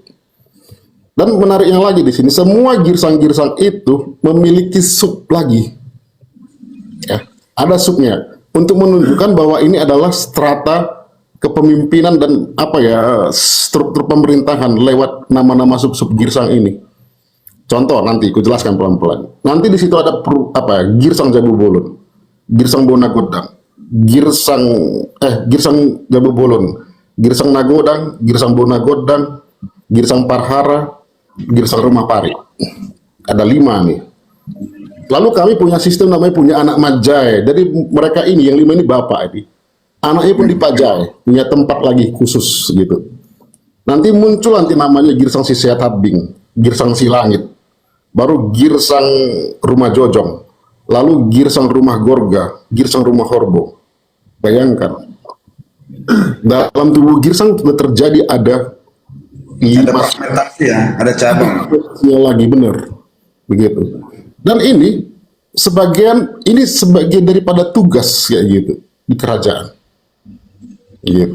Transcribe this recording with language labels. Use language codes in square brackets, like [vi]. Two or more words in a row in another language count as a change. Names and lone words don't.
[id] Dan menariknya lagi di sini, semua girsang-girsang itu memiliki sub lagi. Ya, ada subnya untuk menunjukkan bahwa ini adalah strata kepemimpinan dan apa ya, struktur pemerintahan lewat nama-nama sub-sub girsang ini. Contoh nanti aku jelaskan pelan-pelan. Nanti di situ ada Girsang Jabu Bolon, Girsang Bonagodang, Girsang Jabu Bolon, Girsang Nagodang, Girsang Bonagodang, Girsang Parhara, Girsang Rumah Pari. Ada 5 nih. Lalu kami punya sistem namanya punya anak Majai. Jadi mereka ini yang 5 ini bapak ini. Anaknya pun dipajai, punya tempat lagi khusus gitu. Nanti muncul namanya Girsang Sisehat Habing, Girsang Silangit, baru Girsang Rumah Jojong, lalu Girsang Rumah Gorga, Girsang Rumah Horbo. Bayangkan, dalam tubuh Girsang sudah terjadi ada fragmentasi ya, ada cabang. lagi benar, begitu. Dan ini sebagian daripada tugas kayak gitu di kerajaan, gitu.